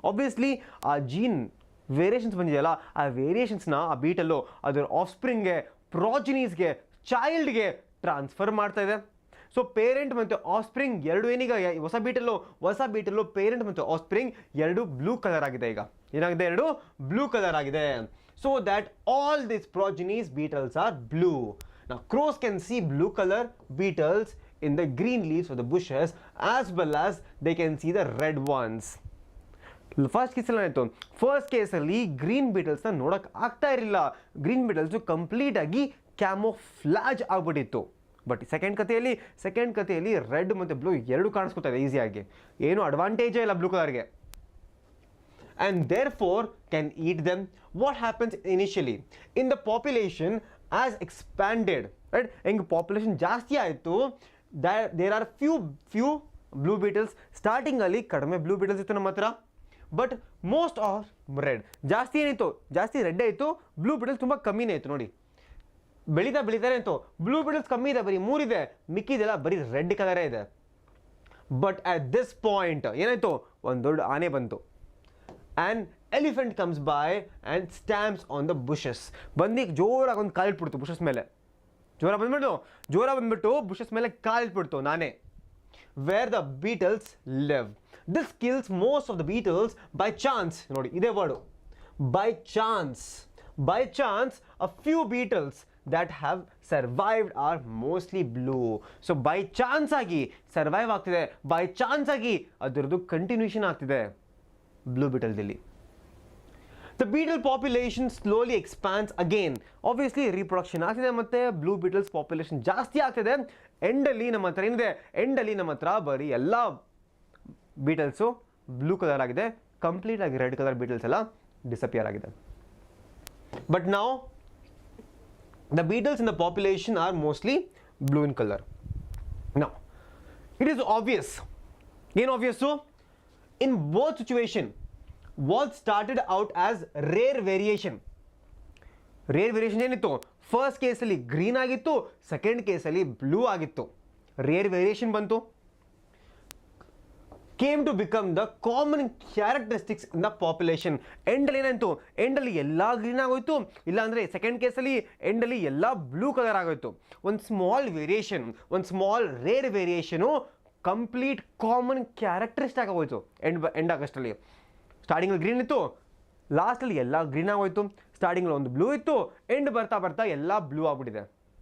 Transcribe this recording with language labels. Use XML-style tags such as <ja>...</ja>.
<kn>Obviously ಆ gene variations ಬಂದಿದೆಯಲ್ಲ, ಆ ವೇರಿಯೇಷನ್ಸ್ನ ಆ ಬೀಟಲ್ಲು ಅದರ ಆಫ್ ಸ್ಪ್ರಿಂಗ್ಗೆ, ಪ್ರಾಜೆನೀಸ್ಗೆ, ಚೈಲ್ಡ್ಗೆ ಟ್ರಾನ್ಸ್ಫರ್ ಮಾಡ್ತಾ ಇದೆ. ಸೊ ಪೇರೆಂಟ್ ಮತ್ತು ಆಫ್ ಸ್ಪ್ರಿಂಗ್ ಎರಡು ಏನೀಗ ಹೊಸ ಬೀಟಲ್ಲು ಪೇರೆಂಟ್ ಮತ್ತು ಆಫ್ ಸ್ಪ್ರಿಂಗ್ ಎರಡು ಬ್ಲೂ ಕಲರ್ ಆಗಿದೆ. ಈಗ ಏನಾಗಿದೆ, ಎರಡು ಬ್ಲೂ ಕಲರ್ ಆಗಿದೆ.</kn> <en>So that all this progenies beetles are blue. Now crows can see blue color beetles in the green leaves of the bushes as well as they can see the red ones.</en> <kn>First ಕೇಸಲ್ಲಿ ಏನಾಯಿತು, first ಕೇಸಲ್ಲಿ green ಬೀಟಲ್ಸ್ನ ನೋಡೋಕೆ ಆಗ್ತಾ ಇರಲಿಲ್ಲ. Green ಬೀಟಲ್ಸು complete ಆಗಿ ಕ್ಯಾಮೋಫ್ಲಾಜ್ ಆಗ್ಬಿಟ್ಟಿತ್ತು. But second ಕಥೆಯಲ್ಲಿ red ಮತ್ತು ಬ್ಲೂ ಎರಡು ಕಾಣಿಸ್ಕೊತಾ ಇದೆ ಈಸಿಯಾಗಿ, ಏನು ಅಡ್ವಾಂಟೇಜೇ ಇಲ್ಲ blue ಕಲರ್ಗೆ.</kn> <en>And therefore can eat them. What happens initially in the population as expanded, right?</en> <kn>ಹೆಂಗೆ ಪಾಪ್ಯುಲೇಷನ್ ಜಾಸ್ತಿ ಆಯಿತು,</kn> <en>There are few blue beetles.</en> <kn>ಸ್ಟಾರ್ಟಿಂಗಲ್ಲಿ ಕಡಿಮೆ ಬ್ಲೂ ಬೀಟಲ್ಸ್ ಇತ್ತು ನಮ್ಮ ಹತ್ರ,</kn> <en>But most of red.</en> <kn>ಜಾಸ್ತಿ ಏನಿತ್ತು, ಜಾಸ್ತಿ ರೆಡ್ ಆಯಿತು, ಬ್ಲೂ ಬೀಟಲ್ಸ್ ತುಂಬ ಕಮ್ಮಿನೇ ಇತ್ತು. ನೋಡಿ ಬೆಳೀತಾ ಇತ್ತು, ಬ್ಲೂ ಬೀಟಲ್ಸ್ ಕಮ್ಮಿ ಇದೆ, ಬರೀ 3 ಇದೆ, ಮಿಕ್ಕಿದೆಲ್ಲ ಬರೀ ರೆಡ್ ಕಲರೇ ಇದೆ.</kn> <en>but at this point</en> <kn>ಏನಾಯಿತು, ಒಂದು ದೊಡ್ಡ ಆನೆ ಬಂತು.</kn> <en>And elephant comes by and stamps on the bushes.</en> <kn>ಬಂದು ಜೋರಾಗಿ ಒಂದು ಕಾಲಿಟ್ಬಿಡ್ತು ಬುಷಸ್ ಮೇಲೆ, ಜೋರ ಬಂದ್ಬಿಟ್ಟು ಬುಷಸ್ ಮೇಲೆ ಕಾಲಿಟ್ಬಿಡ್ತು ನಾನೇ.</kn> <en>Where the beetles live. This kills most of the beetles by chance.</en> <kn>ನೋಡಿ ಇದೇ word,</kn> <en>by chance. By chance, a few beetles that have survived are mostly blue. So by chance</en> <kn>ಆಗಿ survive ಆಗ್ತಿದೆ,</kn> <en>by chance</en> <kn>ಆಗಿ ಅದರದ್ದು continuation ಆಗ್ತಿದೆ blue ಬೀಟಲ್ದಲ್ಲಿ.</kn> <en>The beetle population slowly expands again.</en> <kn>Obviously reproduction ಆಗ್ತಿದೆ ಮತ್ತು blue beetles population ಜಾಸ್ತಿ ಆಗ್ತಿದೆ. ಎಂಡಲ್ಲಿ ನಮ್ಮ ಹತ್ರ ಏನಿದೆ, ಎಂಡಲ್ಲಿ ನಮ್ಮ ಹತ್ರ ಬರೀ ಎಲ್ಲ ಬೀಟಲ್ಸು ಬ್ಲೂ ಕಲರ್ ಆಗಿದೆ, ಕಂಪ್ಲೀಟ್ ಆಗಿ ರೆಡ್ ಕಲರ್ ಬೀಟಲ್ಸ್ ಎಲ್ಲ ಡಿಸಪಿಯರ್ ಆಗಿದೆ.</kn> <en>but</en> <kn>ನಾವು</kn> <en>The beetles in the population are mostly blue in colour. Now it is obvious,</en> <kn>ಏನು ಆಬ್ವಿಯಸ್ಸು,</kn> <en>In both situation what started out as rare variation.</en> <kn>Rare variation ಏನಿತ್ತು, first ಕೇಸಲ್ಲಿ green ಆಗಿತ್ತು, second ಕೇಸಲ್ಲಿ blue ಆಗಿತ್ತು. Rare variation ಬಂತು,</kn> <en>came to become the common characteristics in the population.</en> <kn>ಎಂಡಲ್ಲಿ ಏನಾಯಿತು, ಎಂಡಲ್ಲಿ ಎಲ್ಲ green ಆಗೋಯ್ತು, ಇಲ್ಲಾಂದರೆ ಸೆಕೆಂಡ್ ಕೇಸಲ್ಲಿ ಎಂಡಲ್ಲಿ ಎಲ್ಲ ಬ್ಲೂ ಕಲರ್ ಆಗೋಯ್ತು. ಒಂದು ಸ್ಮಾಲ್ ವೇರಿಯೇಷನ್, ಒಂದು small rare variation complete common characteristic ಆಗೋಯ್ತು ಎಂಡ್ ಆಗಸ್ಟಲ್ಲಿ. ಸ್ಟಾರ್ಟಿಂಗಲ್ಲಿ ಗ್ರೀನ್ ಇತ್ತು, ಲಾಸ್ಟಲ್ಲಿ ಎಲ್ಲ ಗ್ರೀನ್ ಆಗೋಯ್ತು. ಸ್ಟಾರ್ಟಿಂಗಲ್ಲಿ ಒಂದು ಬ್ಲೂ ಇತ್ತು, ಎಂಡ್ ಬರ್ತಾ ಎಲ್ಲ ಬ್ಲೂ ಆಗ್ಬಿಟ್ಟಿದೆ.</kn>